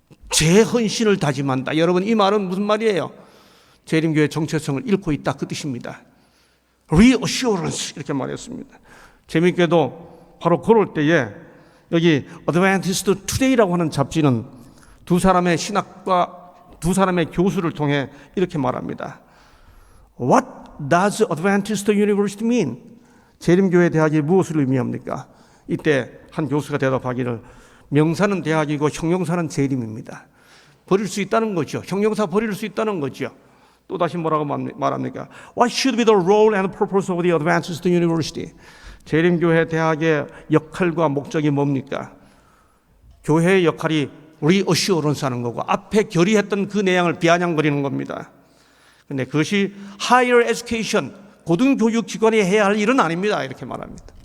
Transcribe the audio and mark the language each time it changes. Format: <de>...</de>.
<ko>제 헌신을 다짐한다. 여러분, 이 말은 무슨 말이에요? 재림교회 정체성을 잃고 있다, 그 뜻입니다. reassurance 이렇게 말했습니다. 재미있게도 바로 그럴 때에 여기 어드밴티스트 투데이라고 하는 잡지는 두 사람의 신학과 두 사람의 교수를 통해 이렇게 말합니다.</ko> <en>What does Adventist University mean?</en> <ko>재림교회 대학이 무엇을 의미합니까? 이때 한 교수가 대답하기를 명사는 대학이고 형용사는 재림입니다. 버릴 수 있다는 거죠. 형용사 버릴 수 있다는 거죠. 또다시 뭐라고 말합니까?</ko> <en>What should be the role and purpose of the Adventist University?</en> <ko>재림교회 대학의 역할과 목적이 뭡니까? 교회의 역할이 reassurance 하는 거고 앞에 결의했던 그 내용을 비아냥거리는 겁니다. 그런데 그것이 higher education, 고등교육기관이 해야 할 일은 아닙니다. 이렇게 말합니다.</ko>